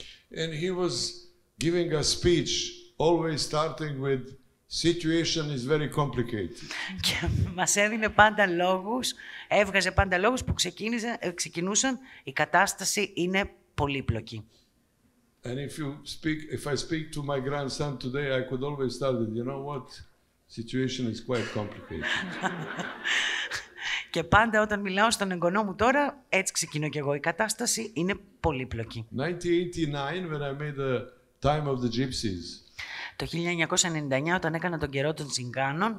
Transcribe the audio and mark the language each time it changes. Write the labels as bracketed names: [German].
[English] And he was giving a speech, always starting with situation is very complicated. [Greek] Και μας έδινε πάντα λόγους, έβγαζε πάντα λόγους που ξεκινούσαν, η κατάσταση είναι πολύπλοκη. [English] And if I speak to my grandson today, I could always start with, you know what, situation is quite complicated. [Greek] Και πάντα όταν μιλάω στον εγγονό μου τώρα, έτσι ξεκινώ κι εγώ, η κατάσταση είναι πολύπλοκη. [English] 1989, when I made the Time of the Gypsies. [Greek] Το 1999, όταν έκανα τον καιρό των Τσιγκάνων.